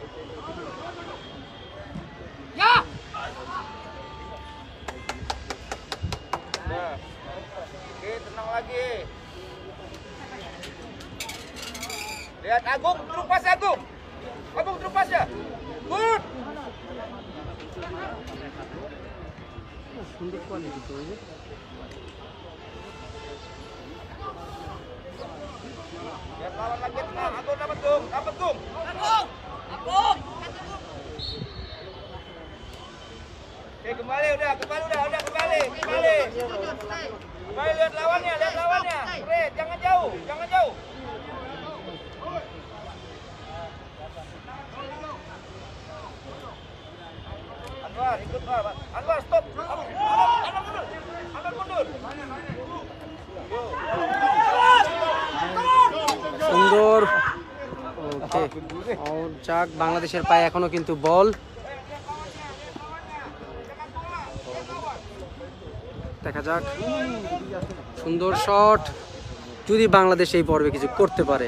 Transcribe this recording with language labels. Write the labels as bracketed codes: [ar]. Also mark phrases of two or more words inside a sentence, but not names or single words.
[id] Ya. Nah. Oke, tenang lagi. Lihat Agung, truk pas Agung. Agung truk pas ya. Good. [bn] সুন্দর কোয়ালিটি তো এই যে। [id] Ya lawan lagi tenang, Agung dapat Gung. Agung. Oke, kembali udah. Kembali lihat lawannya. Fred, jangan jauh. Anwar. [bn] সুন্দর। ওকে, যাক, বাংলাদেশের পায়ে এখনো কিন্তু বল। দেখা যাক, সুন্দর শট, যদি বাংলাদেশ এই পর্বে কিছু করতে পারে।